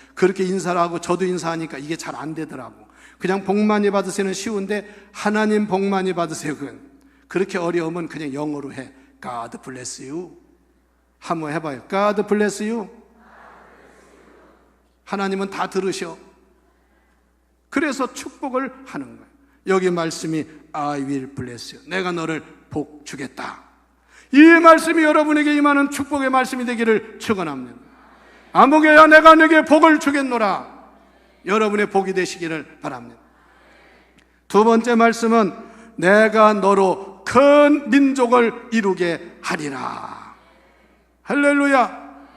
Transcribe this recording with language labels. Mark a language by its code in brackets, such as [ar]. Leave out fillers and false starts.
[ko] 그렇게 인사를 하고 저도 인사하니까 이게 잘 안 되더라고. 그냥 복 많이 받으세요는 쉬운데 하나님 복 많이 받으세요, 그건 그렇게 어려우면 그냥 영어로 해. [en] God bless you. [ko] 한번 해봐요. [en] God bless you. [ko] 하나님은 다 들으셔. 그래서 축복을 하는 거예요. 여기 말씀이 [en] I will bless you. [ko] 내가 너를 복 주겠다. 이 말씀이 여러분에게 임하는 축복의 말씀이 되기를 축원합니다. 아무개야, 내가 네게 복을 주겠노라. 여러분의 복이 되시기를 바랍니다. 두 번째 말씀은 내가 너로 큰 민족을 이루게 하리라. 할렐루야.